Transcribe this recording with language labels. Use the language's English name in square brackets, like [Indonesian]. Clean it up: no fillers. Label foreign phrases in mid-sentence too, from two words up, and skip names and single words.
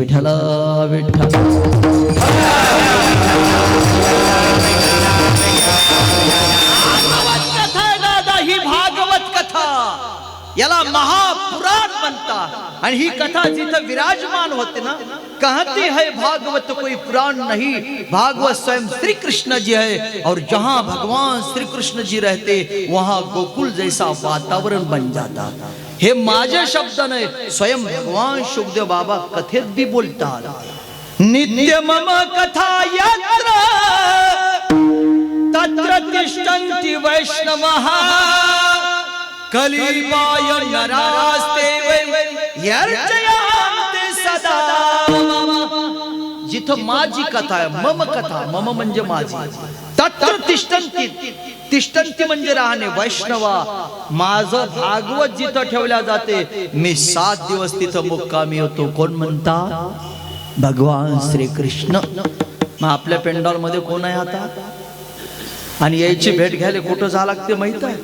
[Marathi] विठ्ठला विठ्ठल. ही भागवत कथा, याला महापुराण म्हणतात. आणि ही कथा जिथं विराजमान होते ना, [Hindi] कहती है भागवत कोई पुराण नहीं, भागवत स्वयं श्री कृष्ण जी है. और जहां भगवान श्री कृष्ण जी रहते वहां गोकुल जैसा वातावरण बन जाता. [Marathi] हे माझे शब्द नाही, स्वयं भगवान शुभदेव बाबा कथेत भी बोलतात. [Sanskrit] नित्य मम कथा यत्र तत्र तिष्ठन्ति वैष्णवः कलिपाय नरास्ते यर्चयन्ति सदा. [Marathi] जिथं माझी कथा आहे, [Sanskrit] मम कथा, [Marathi] मम म्हणजे माझी, [Sanskrit] तत्र तिष्ठन्ति, [Marathi] तिष्ठन्ति म्हणजे राहणे, वैष्णवा माझं भागवत जिथं ठेवल्या जाते, मी 7 दिवस तिथं मुक्कामी होतो. कोण म्हणता? भगवान श्री कृष्ण. मग आपल्या पेंडॉल मध्ये कोण आहे आता? आणि यायची भेट घ्यायला कुठं जावं लागते माहित आहे?